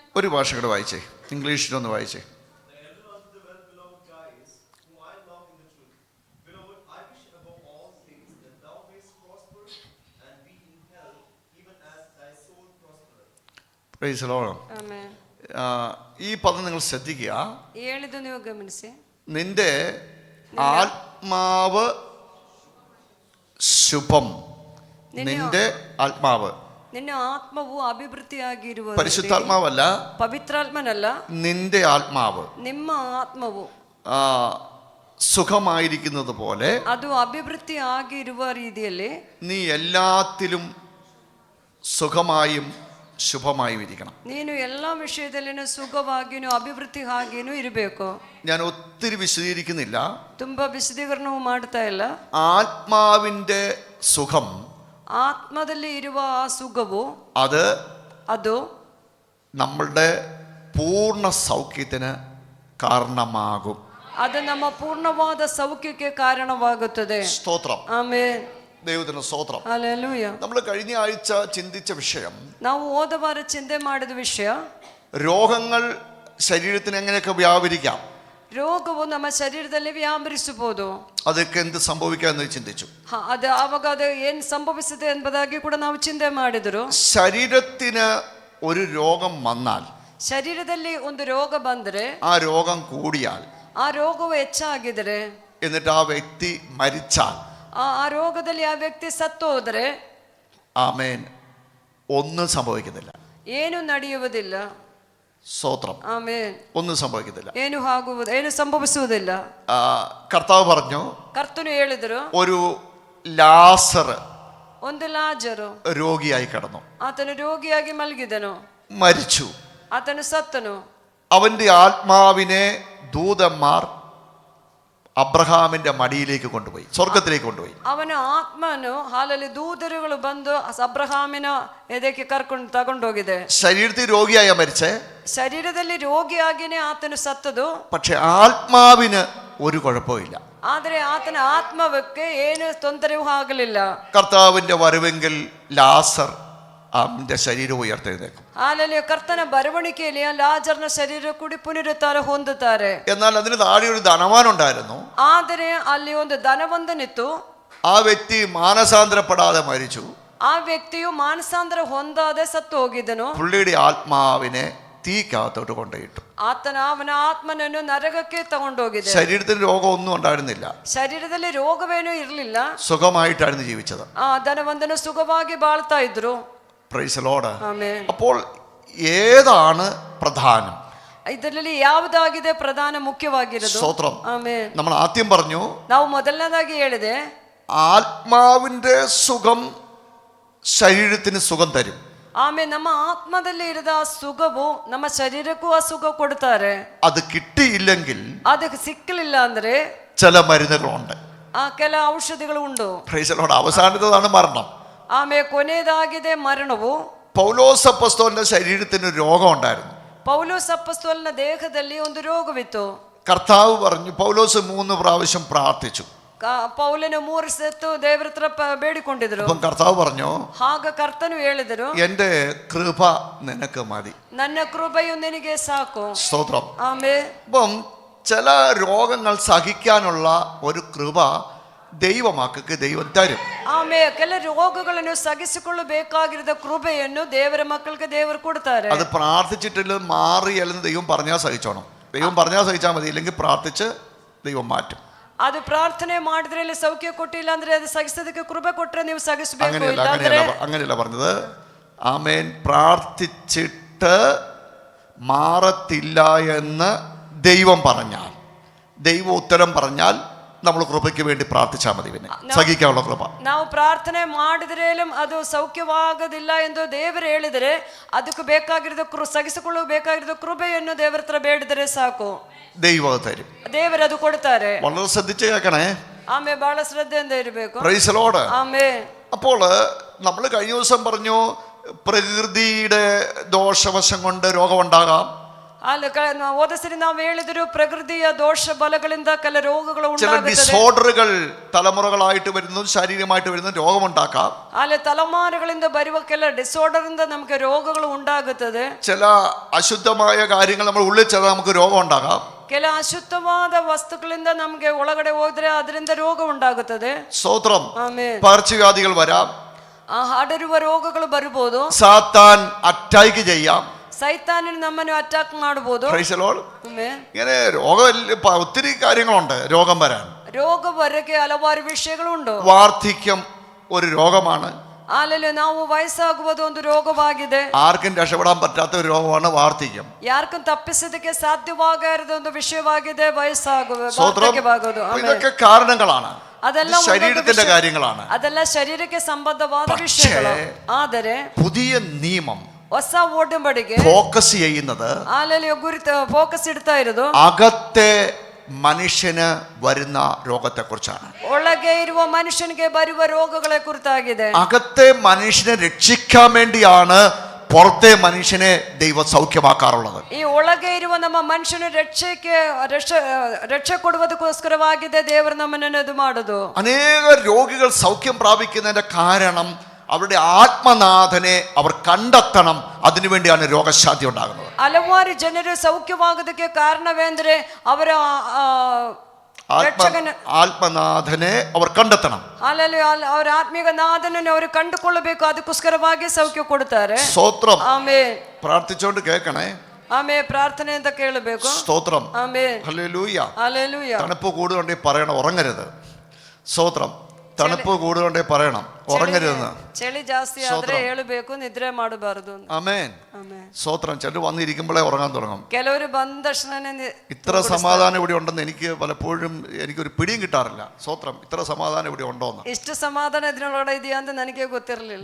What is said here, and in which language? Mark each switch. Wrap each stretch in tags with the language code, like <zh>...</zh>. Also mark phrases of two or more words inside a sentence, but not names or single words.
<ml>ഒരു ഭാഷ കൂടെ വായിച്ചേ. ഇംഗ്ലീഷിലൊന്ന് വായിച്ചേ.</ml> <en>Praise the Lord.</en> <kn>ಆಮೆನ್.</kn> <ml>ഈ പദം നിങ്ങൾ ശ്രദ്ധിക്കുക.</ml> <kn>ಹೇಳಿದ್ದು ನೀವು ಗಮನಿಸಿ.</kn> <ml>നിന്റെ ആത്മാവ് ശുഭം. നിന്റെ ആത്മാവ്.</ml> <kn>ನಿನ್ನ ಆತ್ಮವು ಅಭಿವೃದ್ಧಿಯಾಗಿರುವ.</kn> <ml>പരിശുദ്ധാത്മാവല്ല,</ml> <kn>ಪವಿತ್ರಾತ್ಮನಲ್ಲ.</kn> <ml>നിന്റെ ആത്മാവ്.</ml> <kn>ನಿಮ್ಮ ಆತ್ಮವು</kn> <ml>സുഖമായിരിക്കുന്നത് പോലെ</ml> <kn>ಅದು ಅಭಿವೃದ್ಧಿ ಆಗಿರುವ ರೀತಿಯಲ್ಲಿ</kn> <ml>നീ എല്ലാത്തിലും സുഖമായും ശുഭമായും ഇരിക്കണം.</ml> <kn>ನೀನು എല്ലാ ವಿಷಯದಲ್ಲಿನೂ ಸುಖವಾಗಿಯೂ ಅಭಿವೃದ್ಧಿ ಆಗಿಯೂ ಇರಬೇಕು.</kn> <ml>ഞാൻ ഒത്തിരി വിശദീകരിക്കുന്നില്ല,</ml> <kn>ತುಂಬಾ ವಿಶದೀಕರಣವು ಮಾಡ್ತಾ ಇಲ್ಲ.</kn> <ml>ആത്മാവിന്റെ സുഖം,</ml> <kn>ಆತ್ಮದಲ್ಲಿ ಇರುವ ಆ ಸುಖವು</kn> <ml>അത് നമ്മളുടെ പൂർണ്ണ സൗഖ്യത്തിന് കാരണമാകും.</ml> <kn>ಅದು ನಮ್ಮ ಪೂರ್ಣವಾದ ಸೌಖ್ಯಕ್ಕೆ ಕಾರಣವಾಗುತ್ತದೆ.</kn> <ml>സ്തോത്രം.</ml> <kn>ಆಮೆನ್.</kn> <ml>ദൈവത്തിന് സ്തോത്രം. ഹല്ലേലൂയ. നമ്മൾ കഴിഞ്ഞ ആഴ്ച ചിന്തിച്ച വിഷയം,</ml> <kn>ನಾವು ಹೋದ ವಾರ ಚಿಂತೆ ಮಾಡಿದ ವಿಷಯ,</kn> <ml>രോഗങ്ങൾ ശരീരത്തിന് എങ്ങനെയൊക്കെ വ്യാപരിക്കാം,</ml> <kn>ರೋಗವು ನಮ್ಮ ಶರೀರದಲ್ಲಿ ವ್ಯಾಪರಿಸಬಹುದು,</kn> <ml>അതൊക്കെ എന്ത് സംഭവിക്കാമെന്ന് ചിന്തിച്ചു.</ml> <kn>ಅದು ಆವಾಗ ಅದು ಏನು ಸಂಭವಿಸುತ್ತೆ ಎಂಬುದಾಗಿ ಕೂಡ ನಾವು ಚಿಂತೆ ಮಾಡಿದರು.</kn> <ml>ശരീരത്തിന് ഒരു രോഗം വന്നാൽ,</ml> <kn>ಶರೀರದಲ್ಲಿ ಒಂದು ರೋಗ ಬಂದರೆ,</kn> <ml>ആ രോഗം കൂടിയാൽ,</ml> <kn>ಆ ರೋಗವು ಹೆಚ್ಚಾಗಿದರೆ,</kn> <ml>എന്നിട്ട് ആ വ്യക്തി മരിച്ചാൽ,</ml> <kn>ಆ ರೋಗದಲ್ಲಿ ಆ ವ್ಯಕ್ತಿ ಸತ್ತು ಹೋದರೆ,</kn> <ml>ആമേൻ, ഒന്നും സംഭവിക്കുന്നില്ല.</ml> <kn>ಏನು ನಡೆಯುವುದಿಲ್ಲ.</kn> <ml>സ്തോത്രം.</ml> <kn>ಆಮೆನ್.</kn> <ml>ഒന്നും സംഭവിക്കുന്നില്ല.</ml> <kn>ಏನು ಸಂಭವಿಸುವುದಿಲ್ಲ.</kn> <ml>കർത്താവ് പറഞ്ഞു,</ml> <kn>ಕರ್ತನು ಹೇಳಿದರು,</kn> <ml>ഒരു ലാസർ</ml> <kn>ಒಂದು ಲಾಜರು</kn> <ml>രോഗിയായി കിടന്നു,</ml> <kn>ಆತನು ರೋಗಿಯಾಗಿ ಮಲಗಿದನು,</kn> <ml>മരിച്ചു.</ml> <kn>ಆತನು ಸತ್ತನು.</kn> <ml>അവന്റെ ആത്മാവിനെ ദൂതന്മാർ അബ്രഹാമിന്റെ മടിയിലേക്ക് കൊണ്ടുപോയി, സ്വർഗത്തിലേക്ക് കൊണ്ടുപോയി.</ml> <kn>ಅವನ ಆತ್ಮನು ಹಾಲಲ್ಲಿ ದೂತರುಗಳು ಬಂದು ಅಬ್ರಹಾಮಿನ ಎದೆಗೆ ತಗೊಂಡೋಗಿದೆ.</kn> <ml>ശരീരത്തിൽ രോഗിയായ മരിച്ചേ,</ml> <kn>ಶರೀರದಲ್ಲಿ ರೋಗಿಯಾಗಿನೇ ಆತನು ಸತ್ತದು.</kn> <ml>പക്ഷെ ആത്മാവിന് ഒരു കുഴപ്പമില്ല.</ml> <kn>ಆದರೆ ಆತನ ಆತ್ಮಕ್ಕೆ ಏನು ತೊಂದರೆಯೂ ಆಗಲಿಲ್ಲ.</kn> <ml>കർത്താവിന്റെ വരവെങ്കിൽ ലാസർ അവന്റെ ശരീരം ഉയർത്തെഴുന്നേക്കും.</ml> <kn>ಹಾಲಲ್ಲಿ ಕರ್ತನ ಬರವಣಿಗೆಯಲ್ಲಿ ಲಾಜರ್ನ ಶರೀರ ಕೂಡಿ ಪುನರುತ್ಥಾನ ಹೊಂದುತ್ತಾರೆ.</kn> <ml>എന്നാൽ അതിന് താഴെ ഒരു ധനവാൻ ഉണ്ടായിരുന്നു.</ml> <kn>ಆದರೆ ಅಲ್ಲಿ ಒಂದು ಧನವಂತನಿತ್ತು.</kn> <ml>ആ വ്യക്തി മാനസാന്തരപ്പെടാതെ മരിച്ചു.</ml> <kn>ಆ ವ್ಯಕ್ತಿಯು ಮಾನಸಾಂತರ ಹೊಂದಾದೆ ಸತ್ತು ಹೋಗಿದ್ದನು.</kn> <ml>പുള്ളിയുടെ ആത്മാവിനെ തീക്കകത്തോട്ട് കൊണ്ടുപോയിട്ടു.</ml> <kn>ಅವನ ಆತ್ಮನನ್ನು ನರಕಕ್ಕೆ ತಗೊಂಡೋಗಿದೆ.</kn> <ml>ശരീരത്തിന് രോഗമൊന്നും ഉണ്ടായിരുന്നില്ല,</ml> <kn>ಶರೀರದಲ್ಲಿ ರೋಗವೇನೂ ಇರಲಿಲ್ಲ,</kn> <ml>സുഖമായിട്ടായിരുന്നു ജീവിച്ചത്.</ml> <kn>ಆ ಧನವಂತನು ಸುಖವಾಗಿ ಬಾಳ್ತಾ ಇದ್ರು.</kn> <en>Praise the Lord.</en> <kn>ಆಮೆನ್.</kn> <ml>അപ്പോൾ ഏതാണ് പ്രധാനം?</ml> <kn>ಇದರಲ್ಲಿ ಯಾವುದಾಗಿದೆ ಪ್ರಧಾನ ಮುಖ್ಯವಾಗಿರೋದು?</kn> <ml>സ്തോത്രം.</ml> <kn>ಆಮೆನ್.</kn> <ml>നമ്മൾ ആദ്യം പറഞ്ഞു</ml> <kn>ನಾವು ಮೊದಲನೇದಾಗಿ ಹೇಳಿದೆ,</kn> <ml>ആത്മാവിന്റെ സുഖം ശരീരത്തിന് സുഖം തരും.</ml> <kn>ಆಮೇಲೆ ನಮ್ಮ ಆತ್ಮದಲ್ಲಿ ಇರದ ಸುಖವು ನಮ್ಮ ಶರೀರಕ್ಕೂ ಆ ಸುಖ ಕೊಡ್ತಾರೆ.</kn> <ml>അത് കിട്ടിയില്ലെങ്കിൽ</ml> <kn>ಅದಕ್ಕೆ ಸಿಕ್ಕಲಿಲ್ಲ ಅಂದ್ರೆ</kn> <ml>ചില മരുന്നുകളുണ്ട്.</ml> <kn>ಕೆಲ ಔಷಧಿಗಳು ಉಂಟು.</kn> <en>Praise the Lord.</en> <ml>അവസാനത്തേതാണ് മരണം.</ml> <kn>ಆಮೇಲೆ ಕೊನೆಯದಾಗಿದೆ ಮರಣವು.</kn> <ml>പൗലോസ് അപ്പോസ്തലന്റെ ശരീരത്തിന് ഒരു രോഗം ഉണ്ടായിരുന്നു.</ml> <kn>ಪೌಲೋಸ್ ಅಪೊಸ್ತಲನ ದೇಹದಲ್ಲಿ ಒಂದು ರೋಗವಿತ್ತು.</kn> <ml>കർത്താവ് പറഞ്ഞു, പൗലോസ് 3 പ്രാവശ്യം പ്രാർത്ഥിച്ചു.</ml> <kn>ಪೌಲನು 3 ಸತ್ತು ದೇವರ ಹತ್ರ ಬೇಡಿಕೊಂಡಿದ್ರು.</kn> <ml>അപ്പം കർത്താവ് പറഞ്ഞു,</ml> <kn>ಆಗ ಕರ್ತನು ಹೇಳಿದರು,</kn> <ml>എൻ്റെ കൃപ നിനക്ക് മതി,</ml> <kn>ನನ್ನ ಕೃಪೆಯು ನಿನಗೆ ಸಾಕು.</kn> <ml>സ്തോത്രം.</ml> <kn>ಆಮೆನ್.</kn> <ml>അപ്പം ചില രോഗങ്ങൾ സഹിക്കാനുള്ള ഒരു കൃപ ദൈവമക്കൾക്ക് ദൈവം തരും.</ml> <kn>ಆಮೇಲೆ ಕೆಲ ರೋಗಗಳನ್ನು ಸಹಿಸಿಕೊಳ್ಳಬೇಕಾಗಿರುವ ಕೃಪೆಯನ್ನು ದೇವರ ಮಕ್ಕಳಿಗೆ ದೇವರು ಕೊಡ್ತಾರೆ.</kn> <ml>അത് പ്രാർത്ഥിച്ചിട്ടില്ല മാറിയല്ലെന്ന് ദൈവം പറഞ്ഞാൽ സഹിച്ചോണം. ദൈവം പറഞ്ഞാൽ സഹിച്ചാൽ മതി, ഇല്ലെങ്കിൽ പ്രാർത്ഥിച്ച് ദൈവം മാറ്റും.</ml> <kn>ಅದು ಪ್ರಾರ್ಥನೆ ಮಾಡಿದ್ರೆ ಇಲ್ಲಿ ಸೌಖ್ಯ ಕೊಟ್ಟಿಲ್ಲ ಅಂದ್ರೆ ಅದು ಸಹಿಸೋದಕ್ಕೆ ಕೃಪೆ ಕೊಟ್ರೆ ನೀವು ಸಹಿಸಬೇಕು.</kn> <ml>അങ്ങനെയല്ല പറഞ്ഞത്. ആമേൻ. പ്രാർത്ഥിച്ചിട്ട് മാറത്തില്ല എന്ന് ദൈവം പറഞ്ഞാൽ, ദൈവം ഉത്തരം പറഞ്ഞാൽ നമ്മൾ കൃപയ്ക്ക് വേണ്ടി പ്രാർത്ഥിച്ചാൽ മതി. പിന്നെ സഹിക്കാനുള്ള കൃപ.</ml> <kn>ನಾವು ಪ್ರಾರ್ಥನೆ ಮಾಡಿದ್ರೇലും ಅದು ಸೌಖ್ಯವಾಗೋದಿಲ್ಲ ಎಂದು ದೇವರು ಹೇಳಿದರೆ ಅದಕ್ಕೆ ಬೇಕಾಗಿರೋ ಸಹಿಸಿಕೊಳ್ಳಲು ಬೇಕಾಗಿರೋ ಕೃಪೆಯನ್ನು ದೇವರ ಹತ್ರ ಬೇಡಿದರೆ ಸಾಕು,</kn> <ml>ദൈവം തരും.</ml> <kn>ದೇವರು ಅದು ಕೊಡ್ತಾರೆ.</kn> <ml>വളരെ ശ്രദ്ധിച്ച് കേൾക്കണേ.</ml> <kn>ಆಮೇಲೆ ಬಹಳ ಶ್ರದ್ಧೆಯಿಂದ ಇರಬೇಕು.</kn> <en>Praise the Lord.</en> <kn>ಆಮೇಲೆ</kn> <ml>അപ്പോൾ നമ്മൾ കഴിഞ്ഞ ദിവസം പറഞ്ഞു, പ്രകൃതിയുടെ ദോഷവശം കൊണ്ട് രോഗമുണ്ടാകാം.</ml> <kn>ಅಲ್ಲಿ ಹೋದ ಸರಿ ನಾವು ಹೇಳಿದ್ರು, ಪ್ರಕೃತಿಯ ದೋಷ ಬಲಗಳಿಂದ ಕೆಲ ರೋಗಗಳು</kn> <ml>ചില</ml> <kn>ಉಂಟಾಗುತ್ತದೆ.</kn> <ml>ഡിസോർഡറുകൾ തലമുറകളായിട്ട് വരുന്നതും ശാരീരികമായിട്ട് വരുന്നതും രോഗമുണ്ടാക്കാം.</ml> <kn>ಅಲ್ಲಿ ತಲೆಮಾರುಗಳಿಂದ ಬರುವ ಕೆಲ ಡಿಸಾರ್ಡರ್ ಇಂದ ನಮಗೆ ರೋಗಗಳು ಉಂಟಾಗುತ್ತದೆ.</kn> <ml>ചില അശുദ്ധമായ കാര്യങ്ങൾ നമ്മൾ ഉള്ളിൽ ചെന്നാൽ നമുക്ക് രോഗം ഉണ്ടാകാം.</ml> <kn>ಕೆಲ ಅಶುದ್ಧವಾದ ವಸ್ತುಗಳಿಂದ ನಮಗೆ ಒಳಗಡೆ ಹೋದ್ರೆ ಅದರಿಂದ ರೋಗ ಉಂಟಾಗುತ್ತದೆ.</kn> <ml>സ്തോത്രം.</ml> <kn>ಆಮೇಲೆ</kn> <ml>പകർച്ചവ്യാധികൾ വരാം.</ml> <kn>ಹರಡುವ ರೋಗಗಳು ಬರಬಹುದು.</kn> <ml>സാത്താൻ അറ്റാക്ക് ചെയ്യാം.</ml> <kn>ಸೈತಾನನು ನಮ್ಮನ್ನು ಅಟ್ಯಾಕ್ ಮಾಡಬಹುದು.</kn> <en>Praise the Lord.</en> <ml>ഇങ്ങനെ ഒത്തിരി കാര്യങ്ങളുണ്ട് രോഗം വരാൻ.</ml> <kn>ರೋಗ ಬರಕ್ಕೆ ಹಲವಾರು ವಿಷಯಗಳುಂಟು.</kn> <ml>വാർദ്ധക്യം ഒരു രോഗമാണ്.</ml> <kn>ಅಲ್ಲಿ ನಾವು ವಯಸ್ಸಾಗುವುದು ಒಂದು ರೋಗವಾಗಿದೆ.</kn> <ml>ആർക്കും രക്ഷപ്പെടാൻ പറ്റാത്ത ഒരു രോഗമാണ് വാർദ്ധക്യം.</ml> <kn>ಯಾರ್ക്കും ತಪ್ಪಿಸೋದಕ್ಕೆ ಸಾಧ್ಯವಾಗದ ಒಂದು ವಿಷಯವಾಗಿದೆ ವಯಸ್ಸಾಗುವುದು.</kn> <ml>ഇതൊക്കെ കാരണങ്ങളാണ്,</ml> <kn>ಅದೆಲ್ಲ</kn> <ml>ശരീരത്തിന്റെ കാര്യങ്ങളാണ്.</ml> <kn>ಅದೆಲ್ಲ ಶರೀರಕ್ಕೆ ಸಂಬಂಧವಾದ ವಿಷಯಗಳು. ಆದರೆ</kn> <ml>പുതിയ നിയമം</ml> <kn>ಹೊಸ ಒಡಂಬಡಿಕೆ</kn> <ml>ഫോക്കസ് ചെയ്യുന്നത്</ml> <kn>ಅಲ್ಲಿ ಗುರಿ ಫೋಕಸ್ ಇಡ್ತಾ ಇರೋದು</kn> <ml>അകത്തെ മനുഷ്യന് വരുന്ന രോഗത്തെ കുറിച്ചാണ്.</ml> <kn>ಒಳಗೆ ಇರುವ ಮನುಷ್ಯನಿಗೆ ಬರುವ ರೋಗಗಳ ಕುರಿತಾಗಿದೆ.</kn> <ml>അകത്തെ മനുഷ്യനെ രക്ഷിക്കാൻ വേണ്ടിയാണ് പുറത്തെ മനുഷ്യനെ ദൈവം സൗഖ്യമാക്കാറുള്ളത്.</ml> <kn>ಈ ಒಳಗೆ ಇರುವ ನಮ್ಮ ಮನುಷ್ಯನ രക്ഷ ಕೊಡುವುದಕ್ಕೋಸ್ಕರವಾಗಿದೆ ದೇವರು ನಮ್ಮನ್ನು ಇದು ಮಾಡೋದು.</kn> <ml>അനേക രോഗികൾ സൗഖ്യം പ്രാപിക്കുന്നതിന്റെ കാരണം അവരുടെ ആത്മനാഥനെ അവർ കണ്ടെത്തണം. അതിനുവേണ്ടിയാണ് രോഗശാന്തി ഉണ്ടാകുന്നത്.</ml> <kn>ಹಲವಾರು ಜನರು ಸೌಖ್ಯವಾಗೋದಕ್ಕೆ ಕಾರಣವೇಂದ್ರೆ ಅವರ</kn> <ml>ആത്മനാഥനെ അവർ കണ്ടെത്തണം.</ml> <kn>ಅಲ್ಲಿ ಅವರ ಆತ್ಮೀಯ ನಾಥನನ್ನು ಅವರು ಕಂಡುಕೊಳ್ಳಬೇಕು. ಅದಕ್ಕೋಸ್ಕರವಾಗಿ ಸೌಖ್ಯ ಕೊಡ್ತಾರೆ.</kn> <ml>സ്തോത്രം.</ml> <kn>ಆಮೇಲೆ</kn> <ml>പ്രാർത്ഥിച്ചുകൊണ്ട് കേൾക്കണേ.</ml> <kn>ಆಮೇಲೆ ಪ್ರಾರ್ಥನೆಯಿಂದ ಕೇಳಬೇಕು.</kn> <ml>സ്തോത്രം.</ml> <kn>ಆಮೇಲೆ</kn> <ml>ഹല്ലേലൂയ. ഹല്ലേലൂയ. തണുപ്പ് കൂടുകൊണ്ടേ പറയണം ഉറങ്ങരുത്. സ്തോത്രം. തണുപ്പ് കൂടുകൊണ്ടേ പറയണം ഉറങ്ങരുതെന്ന്.</ml> <kn>ಚಳಿ ಜಾಸ್ತಿ ಆದ್ರೆ ಹೇಳಬೇಕು, ನಿದ್ರೆ ಮಾಡಬಾರದು.</kn> <ml>ആമേൻ. സ്തോത്രം. ചിലർ വന്നിരിക്കുമ്പോഴേ ഉറങ്ങാൻ തുടങ്ങും.</ml> <kn>ಕೆಲವರು ಬಂದ ತಕ್ಷಣ</kn> <ml>ഇത്ര സമാധാനം ഇവിടെ ഉണ്ടെന്ന് എനിക്ക് പലപ്പോഴും എനിക്കൊരു പിടിയും കിട്ടാറില്ല. സ്തോത്രം. ഇത്ര സമാധാനം ഇവിടെ ഉണ്ടോന്ന്,</ml> <kn>ಇಷ್ಟು ಸಮಾಧಾನ ഇതിനೊಳಗಡೆ ಇದೆಯಾ ಅಂತ ನನಗೆ ಗೊತ್ತಿರಲಿಲ್ಲ.</kn>